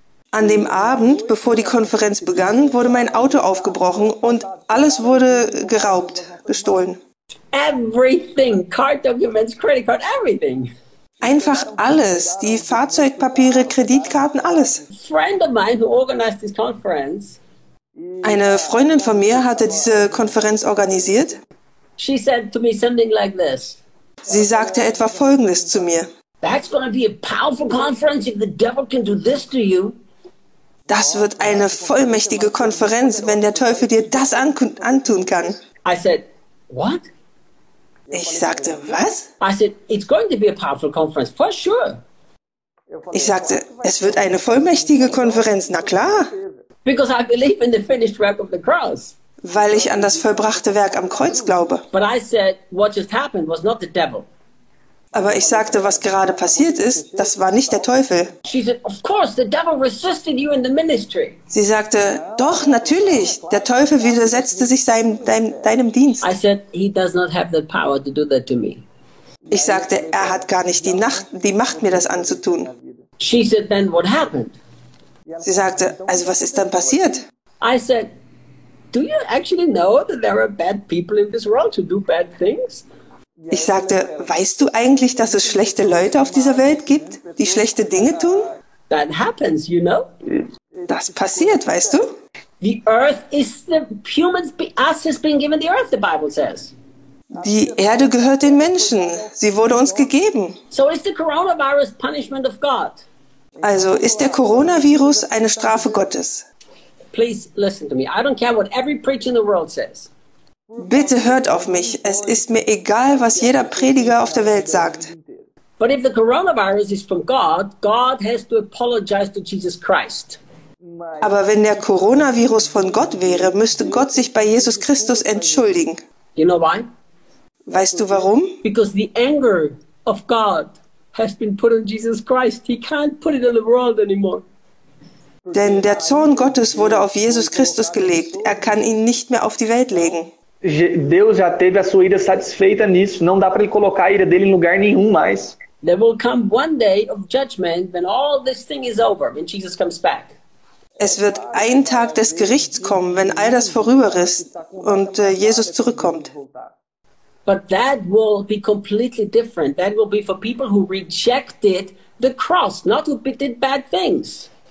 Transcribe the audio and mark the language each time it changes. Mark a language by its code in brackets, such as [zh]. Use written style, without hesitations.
[de] An dem Abend, bevor die Konferenz begann, wurde mein Auto aufgebrochen und alles wurde geraubt, gestohlen. [en] Everything, car documents, credit card, everything. [de] Einfach alles, die Fahrzeugpapiere, Kreditkarten, alles. [en] A friend of mine who organized this conference. [de] Eine Freundin von mir hatte diese Konferenz organisiert. [en] She said to me something like this. [de] Sie sagte etwa Folgendes zu mir. [en] That's going to be a powerful conference if the devil can do this to you. [de] Das wird eine vollmächtige Konferenz, wenn der Teufel dir das antun kann. [en] I said, what? [de] Ich sagte, was? [en] I said, it's going to be a powerful conference, for sure. [de] Ich sagte, es wird eine vollmächtige Konferenz, na klar. [en] Because I believe in the finished work of the cross. [de] Weil ich an das vollbrachte Werk am Kreuz glaube. [en] But I said, what just happened was not the devil. [de] Aber ich sagte, was gerade passiert ist, das war nicht der Teufel. [en] She said, of course, the devil resisted you in the ministry. [de] Sie sagte, doch, natürlich, der Teufel widersetzte sich deinem Dienst. [en] I said, he does not have the power to do that to me. [de] Ich sagte, er hat gar nicht die Macht, mir das anzutun. [en] She said, then what happened? [de] Sie sagte, also was ist dann passiert? [en] I said, do you actually know that there are bad people in this world who do bad things? [de] Ich sagte, weißt du eigentlich, dass es schlechte Leute auf dieser Welt gibt, die schlechte Dinge tun? [en] That happens, you know? [de] Das passiert, weißt du? [en] The earth is the humans, us has been given the earth, the Bible says. [de] Die Erde gehört den Menschen. Sie wurde uns gegeben. [en] So is the coronavirus punishment of God. [de] Also ist der Coronavirus eine Strafe Gottes? [en] Please listen to me. I don't care what every preacher in the world says. [de] Bitte hört auf mich. Es ist mir egal, was jeder Prediger auf der Welt sagt. [en] But if the coronavirus is from God, God has to apologize to Jesus Christ. [de] Aber wenn der Coronavirus von Gott wäre, müsste Gott sich bei Jesus Christus entschuldigen. [en] You know why? [de] Weißt du warum? [en] Because the anger of God has been put on Jesus Christ. He can't put it on the world anymore. [de] Denn der Zorn Gottes wurde auf Jesus Christus gelegt. Er kann ihn nicht mehr auf die Welt legen. [pt] Deus já teve a sua ira satisfeita nisso, não dá para ele colocar a ira dele em lugar nenhum mais. [en] There will come one day of judgment when all this thing is over, when Jesus comes back. [de] Es wird ein Tag des Gerichts kommen, wenn all das vorüber ist und Jesus zurückkommt. [en] But that will be completely different. That will be for people who rejected the cross, not who did bad things.